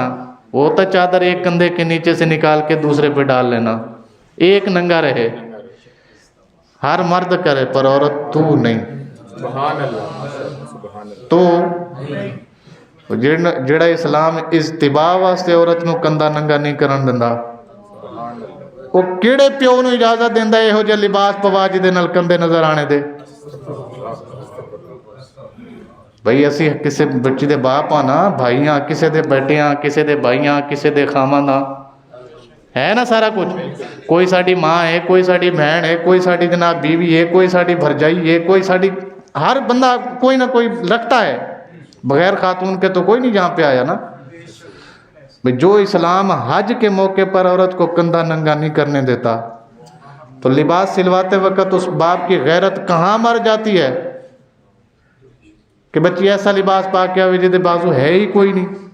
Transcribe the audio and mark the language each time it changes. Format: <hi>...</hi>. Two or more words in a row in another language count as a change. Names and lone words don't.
<ur>وہ ہوتا چادر ایک کندھے کے نیچے سے نکال کے دوسرے پہ ڈال لینا، ایک ننگا رہے۔ ہر مرد کرے پر عورت تو نہیں۔</ur> <pa>تو جڑا اسلام اجتباء واسطے عورت نو کندھا ننگا نہیں کرن دیندا، وہ کیڑے پیو نو اجازت دیندا یہو جہا لباس پوا جدے نال کندھے نظر آنے دے؟ بھئی اسی کسے بچی دے باپ ہاں نا، بھائیاں کسے دے بیٹے ہاں، کسے دے بھائیاں، کسے دے خامند ہاں، ہے نا سارا کچھ۔ کوئی ساڈی ماں ہے، کوئی ساڈی بہن ہے، کوئی ساڈی جناب بیوی ہے، کوئی ساڈی بھرجائی ہے، کوئی ساڈی،</pa> <ur>ہر بندہ کوئی نہ کوئی رکھتا ہے، بغیر خاتون کے تو کوئی نہیں جہاں پہ آیا نا۔ جو اسلام حج کے موقع پر عورت کو کندھا ننگا نہیں کرنے دیتا، تو لباس سلواتے وقت اس باپ کی غیرت کہاں مر جاتی ہے کہ بچی ایسا لباس</ur> <pa>پا کے آوے جدے بازو ہے ہی کوئی نہیں۔</pa>